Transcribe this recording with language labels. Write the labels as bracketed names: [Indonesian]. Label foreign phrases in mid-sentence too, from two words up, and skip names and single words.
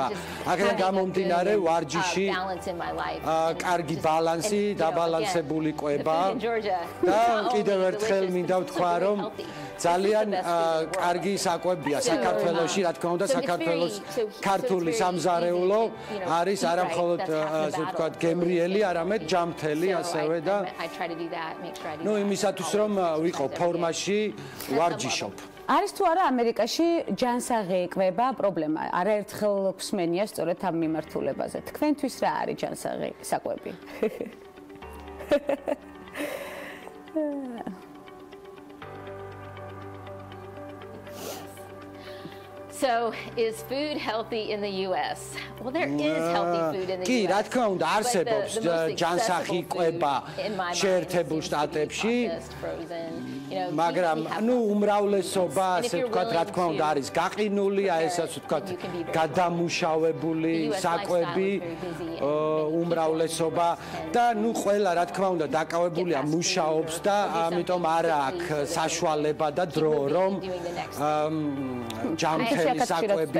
[Georgian] აქედან გამომდინარე ვარჯიში კარგი ბალანსი, დაბალანსებული კვება და კიდევ ერთხელ მინდა ვთქვა რომ ძალიან კარგი საკვებია საქართველოში, რა თქმა უნდა, საქართველოს ქართული სამზარეულო არის არა მხოლოდ ასე ვთქვათ გემრიელი, არამედ ჯანმრთელი ასევე და ნუ იმისათვის რომ ვიყო ფორმაში ვარჯიშობ. არის თუ არა ამერიკაში ჯანსაღი ეკვება პრობლემა? არაერთხელ გვსმენია სწორედ ამ მიმართულებაზე. თქვენთვის რა არის ჯანსაღი საკვები? [English] So, is food healthy in the US? Well, there is healthy food in the US. [Georgian] კი, რა თქმა უნდა, არსებობს ჯანსაღი კვება შეერთებულ შტატებში. მაგრამ ნუ უმრავლესობა, ასე ვთქვათ, რა თქმა უნდა, არის გაყინული, ეს ასე ვთქვათ, გადამუშავებული საკვები, უმრავლესობა და ნუ ყველა, რა თქმა უნდა, დაკავებულია მუშაობს და ამიტომ არ აქვს საშუალება და დრო, რომ ჯანმრთელი საკვები